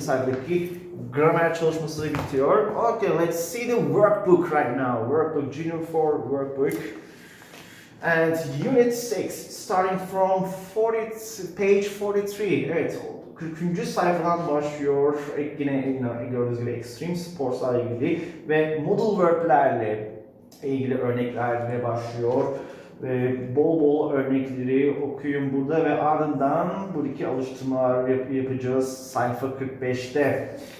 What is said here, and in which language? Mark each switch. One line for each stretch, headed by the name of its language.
Turkish: sayfadaki gramer çalışması bitiyor.
English: Okay, let's see the workbook right now. Workbook, Junior 4 workbook. And Unit 6, starting from page 43.
Turkish: Evet, 40. sayfadan başlıyor. Yine gördüğünüz gibi extreme sports'la ilgili ve modal verb'lerle ilgili örneklerle başlıyor. Bol bol örnekleri okuyun burada ve ardından buradaki alıştırmalar yapacağız sayfa 45'te.